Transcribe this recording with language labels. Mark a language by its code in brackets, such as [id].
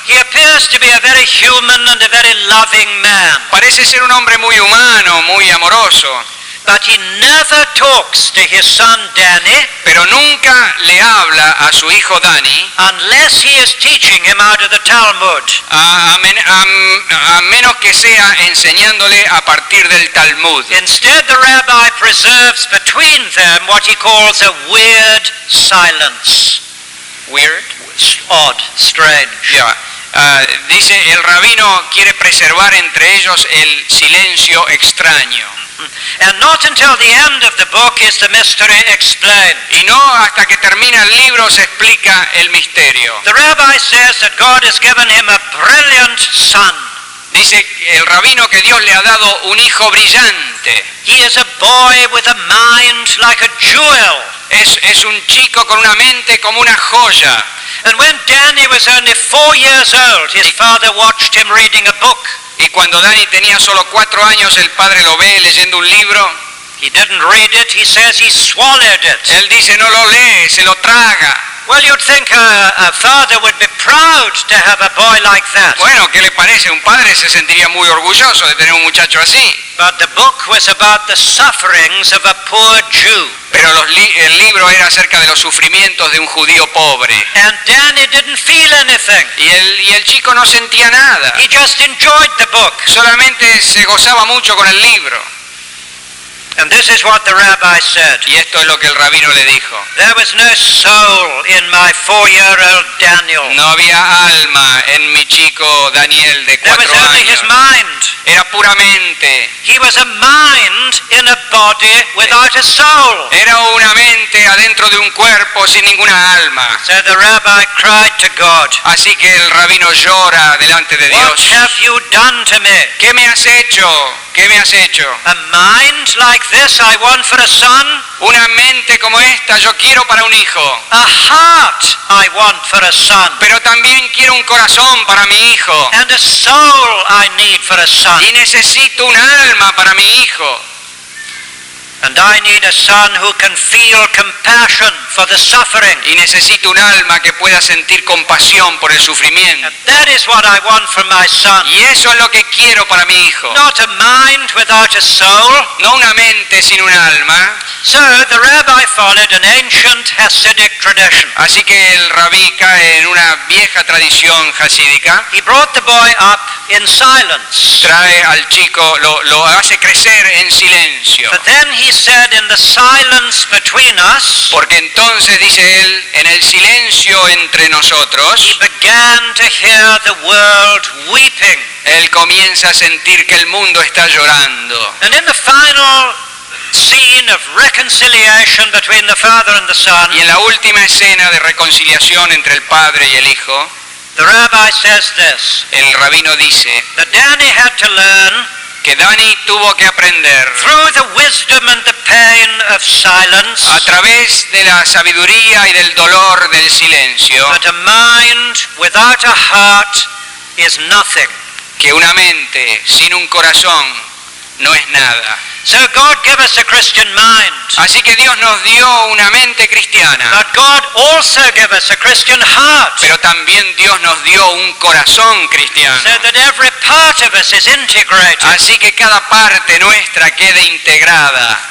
[en] He appears to be a very human and a very loving man, [es] Parece ser un hombre muy humano, muy amoroso, [en] but he never talks to his son Danny [es] pero nunca le habla a su hijo Dani [en] unless he is teaching him out of the Talmud. [es] a menos que sea enseñándole a partir del Talmud. [en] Instead, the rabbi preserves between them what he calls a weird silence. Weird. Odd, strange. [es] Ya. Dice, el rabino quiere preservar entre ellos el silencio extraño. [en] And not until the end of the book is the mystery explained. [es] Y no hasta que termina el libro se explica el misterio. [en] The rabbi says that God has given him a brilliant son. [es] Dice el rabino que Dios le ha dado un hijo brillante. [en] He is a boy with a mind like a jewel. [es] Es un chico con una mente como una joya. [en] And when Danny was only 4 years old, his father watched him reading a book. [es] Y cuando Dani tenía solo 4 años, el padre lo ve leyendo un libro. [en] He didn't read it, he says he swallowed it. [es] Él dice, no lo lee, se lo traga. [en] Well, you'd think a father would be proud to have a boy like that. [es] Bueno, ¿qué le parece? Un padre se sentiría muy orgulloso de tener un muchacho así. [en] But the book was about the sufferings of a poor Jew. [es] Pero el libro era acerca de los sufrimientos de un judío pobre. [en] And Danny didn't feel anything. [es] Y el chico no sentía nada. [en] He just enjoyed the book. [es] Solamente se gozaba mucho con el libro. [en] And this is what the rabbi said. [es] Y esto es lo que el rabino le dijo. [en] There was no soul in my 4-year-old Daniel. [es] No había alma en mi chico Daniel de [en] There [es] 4 [en] was only his [es] años. [en] mind. [es] Era puramente. [en] He was a mind in a body without a soul. [es] Era una mente adentro de un cuerpo sin ninguna alma. [en] So the rabbi cried to God, [es] Así que el rabino llora delante de [en] "What [es] Dios. [en] have you done to me? [es] ¿Qué me has hecho? ¿Qué me has hecho? [en] A mind like this I want for a son? [es] Una mente como esta yo quiero para un hijo. [en] A heart I want for a son. [es] Pero también quiero un corazón para mi hijo. [en] And a soul I need for a son. [es] Y necesito un alma para mi hijo. [en] And I need a son who can feel compassion for the suffering. [es] Y necesito un alma que pueda sentir compasión por el sufrimiento. [en] And that is what I want for my son. [es] Y eso es lo que quiero para mi hijo. [en] Not a mind without a soul. [es] No una mente sin un alma. [en] So the rabbi followed an ancient Hasidic tradition. [es] Así que el rabí cae en una vieja tradición hasídica. [en] He brought the boy up in silence. [es] Trae al chico, lo hace crecer en silencio. [en] But then he said, in the silence between us, [es] Porque entonces, dice él, en el silencio entre [en] he [es] nosotros, [en] began to hear the world weeping. [es] él comienza a sentir que el mundo está llorando. [en] And in the final scene of reconciliation between the father and the son, [es] Y en la última escena de reconciliación entre el padre y el hijo, [en] the rabbi says this, [es] el rabino dice [en] that Danny had to learn [es] que Dani tuvo que aprender [en] through the wisdom and the pain of silence [es] a través de la sabiduría y del dolor del silencio [en] that a mind without a heart is nothing. [es] que una mente sin un corazón no es nada. [en] So God gave us a Christian mind. [es] Así que Dios nos dio una mente cristiana, [en] But God also gave us a Christian heart, [es] pero también Dios nos dio un corazón cristiano. [en] so that every part of us is integrated [es] Así que cada parte nuestra quede integrada